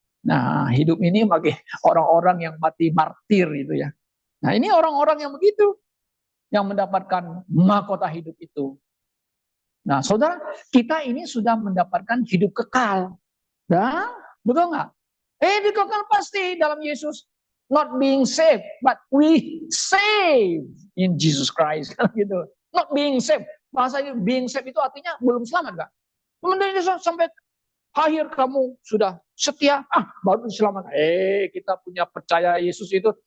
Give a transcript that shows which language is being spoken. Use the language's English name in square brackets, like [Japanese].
[Indonesian] Nah, hidup ini bagi orang-orang yang mati martir itu ya. Nah, ini orang-orang yang begitu yang mendapatkan mahkota hidup itu. Nah, saudara, kita ini sudah mendapatkan hidup kekal. Nah, betul nggak? Dikekal pasti dalam Yesus. [English] Not being saved, but we saved in Jesus Christ. [Indonesian] Gitu. [English] Not being saved. [Indonesian] Bahasa being saved itu artinya belum selamat nggak? Kemudian sampai akhir kamu sudah setia, baru diselamatkan. Kita punya percaya Yesus itu.